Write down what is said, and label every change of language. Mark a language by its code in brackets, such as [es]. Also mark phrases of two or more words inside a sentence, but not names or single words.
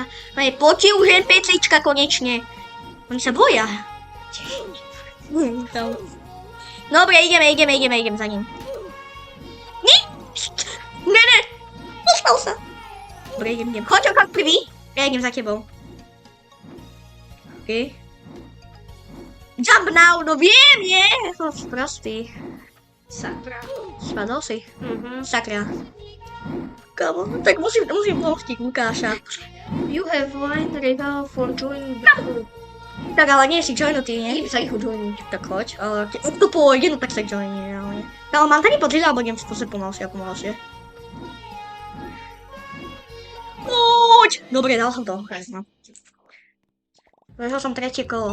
[sk] Poďte už NPCčka konečne. Oni sa boja. Dobre, ideme za ním. Ne. Dostal sa. Dobre, idem. Choď ako prvý. Ja idem za tebou. [en] OK. Jump now, [sk] no viem, nie? Som sprostý. Sakra. Spadol si. Mhm. Sakra. Kamo, tak musím pomôcť Lukáša. [en] You have one rival for joining the group. [sk] Tak ale nie si joinutý, nie? Idem sa ich ujoiniť. Tak choď, ale keď to pôjde, no tak sa joinie, reálne. Ale mám taký pocit, alebo idem skúsiť pomalšie. Poď! Dobre, dal som to. No. Vežal som tretie kolo.